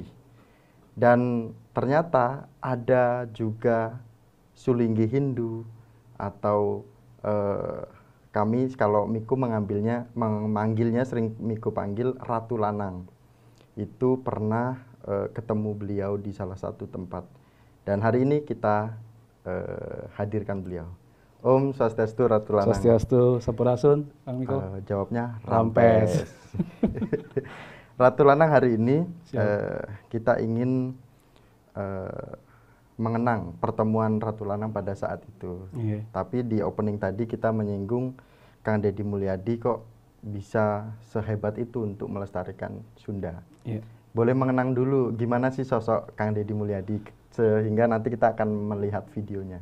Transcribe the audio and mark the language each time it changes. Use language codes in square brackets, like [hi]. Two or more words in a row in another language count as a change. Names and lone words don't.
[id] Dan ternyata ada juga sulinggi Hindu, atau kami kalau Miku memanggilnya sering Miku panggil Ratu Lanang. Itu pernah ketemu beliau di salah satu tempat. Dan hari ini kita hadirkan beliau. Om Swastiastu, Ratu Lanang. Swastiastu, Sampurasun, Kang Miko. Jawabnya Rampes. Ratu Lanang, hari ini kita ingin mengenang pertemuan Ratu Lanang pada saat itu. Tapi di opening tadi kita menyinggung Kang Deddy Mulyadi kok bisa sehebat itu untuk melestarikan Sunda. Boleh mengenang dulu gimana sih sosok Kang Deddy Mulyadi, sehingga nanti kita akan melihat videonya.